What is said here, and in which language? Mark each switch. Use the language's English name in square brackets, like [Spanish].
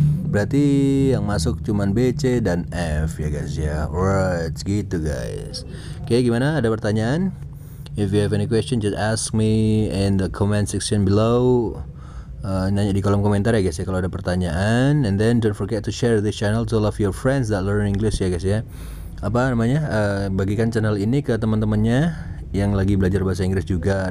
[Indonesian] Berarti yang masuk cuman B, C, dan F ya guys ya. Alright, gitu guys. Oke, gimana? Ada pertanyaan? [English] If you have any question, just ask me in the comment section below. [Indonesian] Nanya di kolom komentar ya guys ya kalau ada pertanyaan. [English] And then don't forget to share this channel to all of your friends that learn English ya guys ya. [Indonesian] Bagikan channel ini ke teman-temannya yang lagi belajar bahasa Inggris juga.